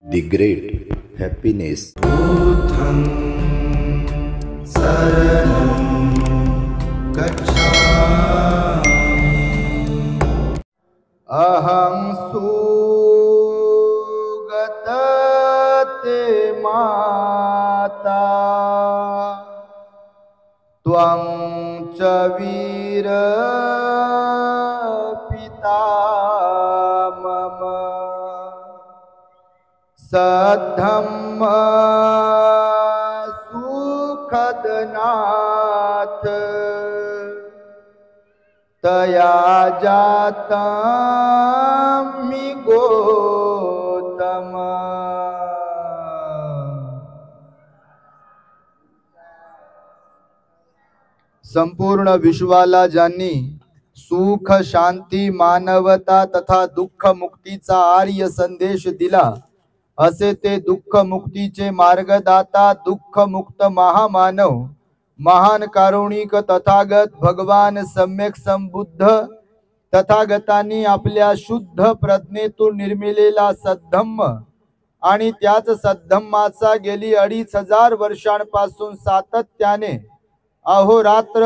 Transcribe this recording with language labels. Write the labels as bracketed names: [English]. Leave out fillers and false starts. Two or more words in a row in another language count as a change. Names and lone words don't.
[English] The great happiness. [Pali] Buddham saranam gacchami. Aham sugatate mata tvam cha vira pita mama Sadhamma sukhadnath taya jatami gotama. [Marathi] संपूर्ण विश्वाला ज्यांनी सुख शांती मानवता तथा दुःख मुक्तीचा आर्य संदेश दिला असे ते दुःख मुक्तीचे मार्गदाता दुःख मुक्त महामानव महान कारुणिक तथागत भगवान सम्यक संबुद्ध तथागतांनी आपल्या शुद्ध प्रज्ञेतून निर्मिलेला सद्धम्म आणि त्याच सद्धम्माचा गेली 2500 वर्षांपासून सातत्याने अहोरात्र